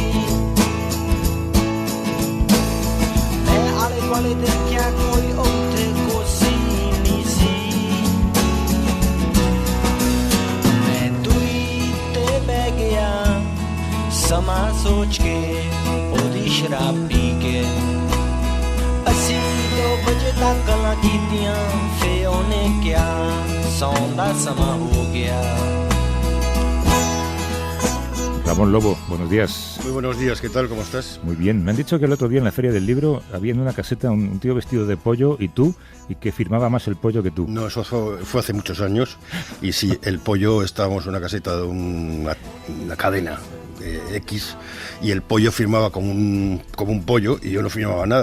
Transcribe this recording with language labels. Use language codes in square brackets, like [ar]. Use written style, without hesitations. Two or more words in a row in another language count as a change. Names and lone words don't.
[pa] ਮੈਂ ਆਲੇ ਦੁਆਲੇ ਦੇਖਿਆ ਕੋਈ ਉੱਥੇ ਕੁਰਸੀ ਨਹੀਂ ਸੀ ਮੈਂ ਦੂਰੀ ਤੇ ਬਹਿ ਗਿਆ ਸਮਾਂ ਸੋਚ ਕੇ ਉਹਦੀ ਸ਼ਰਾਬ ਪੀ ਕੇ ਅਸੀਂ 2 ਵਜੇ ਤੱਕ ਗੱਲਾਂ ਕੀਤੀਆਂ ਫੇ ਉਹਨੇ ਕਿਹਾ ਸੌਣ ਦਾ ਸਮਾਂ ਹੋ ਗਿਆ [es] Ramón Lobo, buenos días. Muy buenos días, ¿qué tal? ¿Cómo estás? Muy bien. Me han dicho que el otro día en la Feria del Libro había en una caseta un tío vestido de pollo y tú, y que firmaba más el pollo que tú. No, eso fue hace muchos años. Y sí, el pollo, estábamos en una caseta de una cadena X, y el pollo firmaba como un pollo y yo no firmaba nada.